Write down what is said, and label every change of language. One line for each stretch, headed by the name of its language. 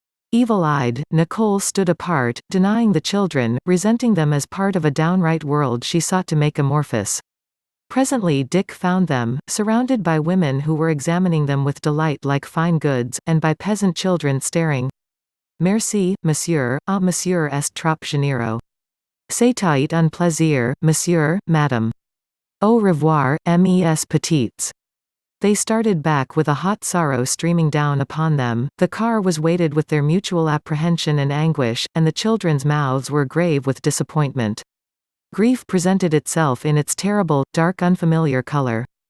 English: Evil-eyed, Nicole stood apart, denying the children, resenting them as part of a downright world she sought to make amorphous. Presently Dick found them, surrounded by women who were examining them with delight like fine goods, and by peasant children staring.
French: Merci, monsieur, monsieur est trop généreux. C'est un plaisir, monsieur, madame. Au revoir, mes petites.
English: They started back with a hot sorrow streaming down upon them. The car was weighted with their mutual apprehension and anguish, and the children's mouths were grave with disappointment. Grief presented itself in its terrible, dark unfamiliar color.